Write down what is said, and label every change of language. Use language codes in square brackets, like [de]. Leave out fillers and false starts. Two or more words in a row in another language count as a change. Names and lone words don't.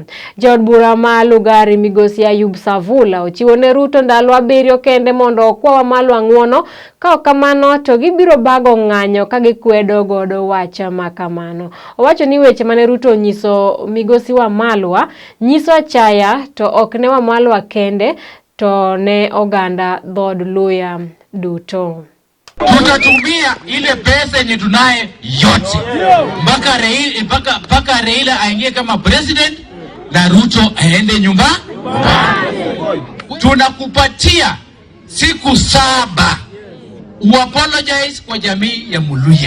[luo] Jod bura ma Lugari migosi Ayub Savula ochiwo ne Ruto ndalo 7 kende mondo okwa Wamalwa ng'uono ka okamano to gibiro bago ng'anyo ka gikwedo godo wacha makamano. Owacho ni weche mane Ruto nyiso migosi Wamalwa nyiso achaya to ok ne Wamalwa kende to ne oganda dhod Luhya duto. [sw] Tutatumia ile pesa yenye tunaye yote mpaka Raila aingie kama president na Ruto aende nyumba. Tunakupatia siku 7 uapologize kwa jamii ya Muluhya.